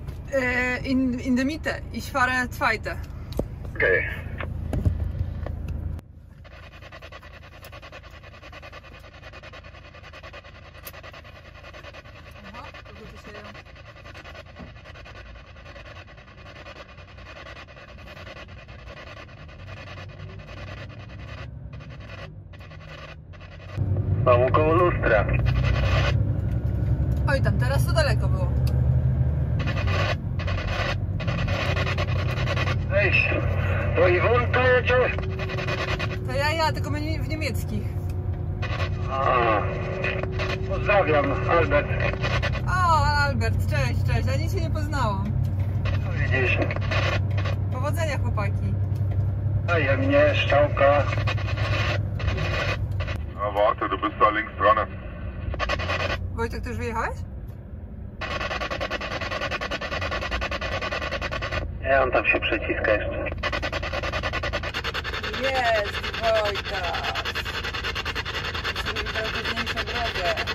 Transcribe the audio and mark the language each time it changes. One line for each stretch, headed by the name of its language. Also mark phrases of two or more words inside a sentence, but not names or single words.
German: in der Mitte. Ich fahre zweite. Okay. Aha, to gut ist ja.
Polish: Znowu koło lustra. Oj tam, teraz to daleko było. Cześć. To Iwonka jedzie? To ja, tylko my w niemieckich. A, pozdrawiam, Albert. O, Albert, cześć, ja nic się nie poznałam. Co widzisz? Powodzenia, chłopaki. Daje mnie, Szczałka.
German: Na warte, du bist da links dran.
Polish: Wojtek, ty już wyjechałeś? Nie, on tam się przeciska jeszcze. Jest, Wojtek. Sobie wybrał trudniejszą drogę.